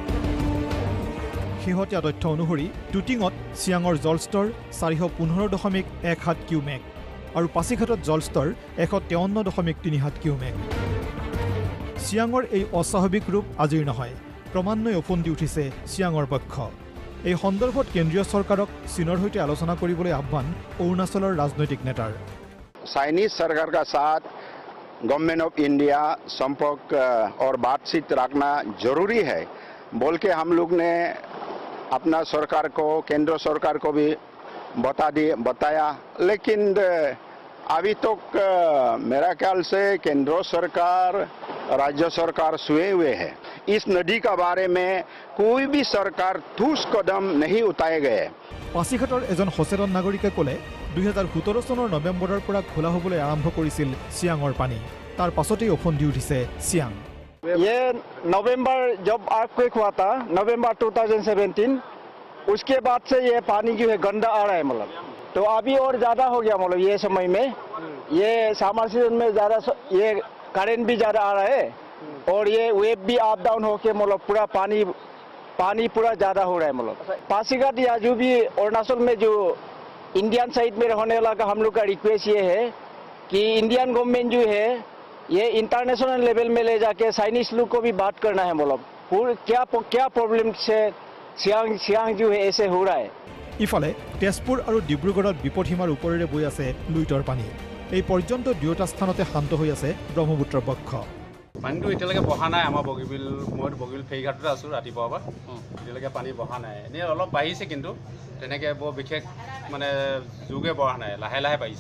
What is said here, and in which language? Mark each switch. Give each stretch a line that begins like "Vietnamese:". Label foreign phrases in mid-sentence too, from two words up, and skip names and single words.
Assamese: শেহতীয়া তথ্য অনুসৰি টুটিঙত চিয়াঙৰ জলস্তৰ 415.17 কিউমেক আৰু পাছিঘাটত জলস্তৰ 153.37 কিউমেক চিয়াঙৰ এই অস্বাভাৱিক ৰূপ আজিৰ নহয় ক্ৰমান্বয়ে উফন্দি উঠিছে চিয়াঙৰ পক্ষ এই সন্দৰ্ভত কেন্দ্ৰীয় চৰকাৰক চীনৰ সৈতে আলোচনা কৰিবলৈ আহ্বান অৰুণাচলৰ ৰাজনৈতিক নেতাৰ
Hindi: चाइनीज सरकार का साथ
English: government of India
Hindi: संपर्क और बातचीत रखना जरूरी है बोल के हम लोग ने अपना सरकार को केंद्र सरकार को भी बताया लेकिन अभी तक मेरा ख्याल से केंद्र सरकार राज्य सरकार सोए हुए है इस नदी का बारे में कोई भी सरकार ठोस कदम नहीं उठाए गए
Assamese: পাছিঘাটৰ এজন সচেতন নাগৰিকে ক'লে 2017 চনৰ নৱেম্বৰৰ পৰা খোলা হ'বলৈ আৰম্ভ কৰিছিল চিয়াঙৰ পানী তাৰ পাছতেই উফন্দি উঠিছে চিয়াং
Hindi: ये नवंबर जब अर्थक्वेक हुआ था नवंबर 2017 उसके बाद से ये पानी जो है गंदा आ रहा है मतलब तो अभी और ज़्यादा हो गया मतलब ये समय में ये
English: summer season
Hindi: में ज़्यादा ये करंट भी ज़्यादा आ रहा है और ये वेव भी
English: up down
Hindi: होके मतलब पूरा पानी पूरा ज़्यादा हो रहा है मतलब पासीघाट या जो भी अरुणाचल में जो
English: Indian side
Hindi: में रहने वाला का हम लोग का रिक्वेस्ट ये है कि
English: Indian government
Hindi: जो है ये
English: international level
Hindi: में ले जाके चाइनीज लोग को भी बात करना है मतलब क्या प्रॉब्लम से सियांग जो है ऐसे हो रहा है
Assamese: ইফালে তেজপুৰ আৰু ডিব্ৰুগড়ত বিপদসীমাৰ ওপৰেৰে বৈ আছে লুইতৰ পানী এই পৰ্যন্ত দুয়োটা স্থানতে শান্ত হৈ আছে ব্ৰহ্মপুত্ৰ পক্ষ পানীটো এতিয়ালৈকে বহা নাই আমাৰ বগীবিল মই বগীবিল ফেৰীঘাটতে আছোঁ ৰাতিপুৱাৰ পৰা এতিয়ালৈকে পানী বহা নাই এনেই অলপ বাঢ়িছে কিন্তু তেনেকৈ বৰ বিশেষ মানে যোগে বঢ়া নাই লাহে লাহে বাঢ়িছে